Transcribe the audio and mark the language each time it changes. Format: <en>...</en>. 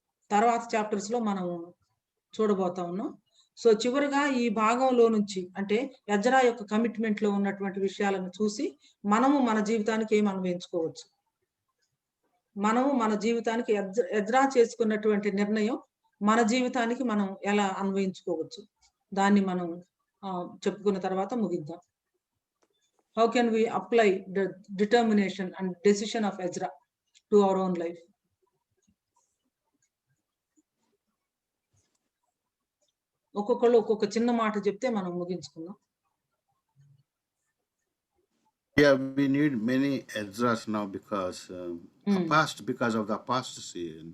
<te>తర్వాత చాప్టర్స్ లో మనం చూడబోతా ఉన్నాం. సో చివరిగా ఈ భాగంలో నుంచి అంటే ఎజ్రా యొక్క కమిట్మెంట్ లో ఉన్నటువంటి విషయాలను చూసి మనము మన జీవితానికి ఏం అన్వయించుకోవచ్చు, మనము మన జీవితానికి ఎజ్రా చేసుకున్నటువంటి నిర్ణయం మన జీవితానికి మనం ఎలా అన్వయించుకోవచ్చు, దాన్ని మనం చెప్పుకున్న తర్వాత ముగిద్దాం.</te> <en>How can we apply the determination and decision of Ezra to our own life?</en> <te>ఒక్కొక్కళ్ళు ఒక్కొక్క చిన్న మాట చెప్తే మనం ముగించుకుందాం.</te> <en>Yeah, we need many Ezras now because because of the apostasy.</en>